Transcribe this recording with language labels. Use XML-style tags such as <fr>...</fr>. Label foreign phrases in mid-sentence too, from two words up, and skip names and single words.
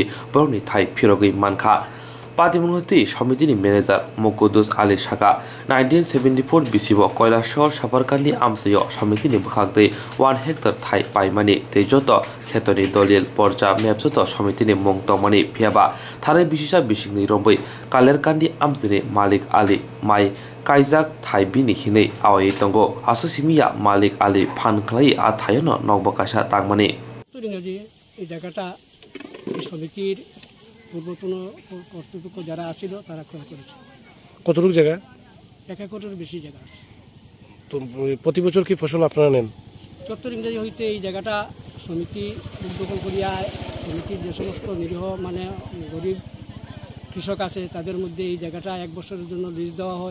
<trp>बरनि थाइ फिरगै मानखा पातिमुंगति समितिनि मेनेजार मुकुदुस आली शाखा 1974 बिसिब कयला शहर साफारकान्दी आमसयो समितिनि बखागदै 1 हेक्टर थाइ पाइमानि तेजत खेतनि दलिल पर्जा मेपसुत समितिनि मुं तमनि फियाबा थारै बिसिसा बिसिंनि रंबै कालेरकान्दी आमसनि मालिक आली माइ काइजाक थाइ बिनि हिनै आवै तंगो आसुसिमिया मालिक आली फानख्लाई आ थायनो नगबकाशा तांमानि</trp> <bn>তুরিনজি এই জায়গাটা সমিতির পূর্বতন কর্তৃপক্ষ যারা আছিল তারা ক্রয় করেছে। কতটুকু জায়গা? 1 একরের বেশি জায়গা আছে। তো প্রতি বছর কি ফসল আপনারা নেন? 74 ইংরেজি হইতে এই জায়গাটা সমিতি উদ্যোগ করিয়া সমিতির যে সমস্ত নিরীহ মানে গরিব কৃষক আছে তাদের মধ্যে এই জায়গাটা 1 বছরের জন্য লিজ দেওয়া হয়।</bn>